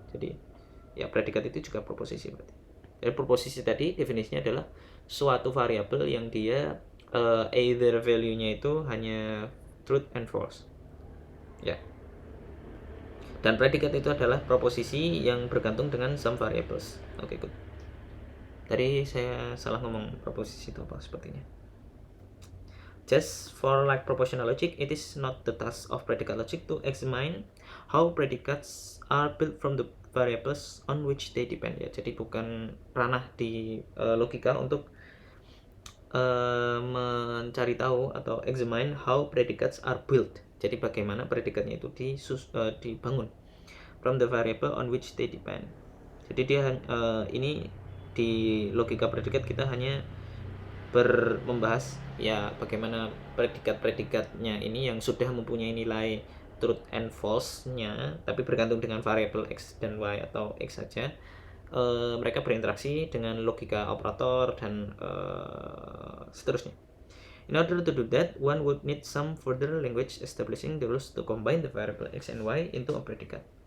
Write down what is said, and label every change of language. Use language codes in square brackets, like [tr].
[id] Jadi ya predikat itu juga proposisi berarti. Jadi proposisi tadi definisinya adalah suatu variabel yang dia either value-nya itu hanya [en] truth and false. [id] Ya. Dan predikat itu adalah proposisi yang bergantung dengan [en] some variables. [id] Oke, good. Tadi saya salah ngomong proposisi itu apa sepertinya. [en] Just for like propositional logic, it is not the task of predicate logic to examine how predicates are built from the variables on which they depend ya. [id] Jadi bukan ranah di logika untuk mencari tahu atau [en] examine how predicates are built. [id] Jadi bagaimana predikatnya itu dibangun [en] from the variable on which they depend. [id] Jadi dia ini di logika predikat kita hanya membahas ya bagaimana predikat-predikatnya ini yang sudah mempunyai nilai [en] truth and false- [id] nya tapi bergantung dengan variabel x dan y atau x saja. Mereka berinteraksi dengan logika operator dan seterusnya. [en] In order to do that, one would need some further language establishing the rules to combine the variable x and y into a predicate.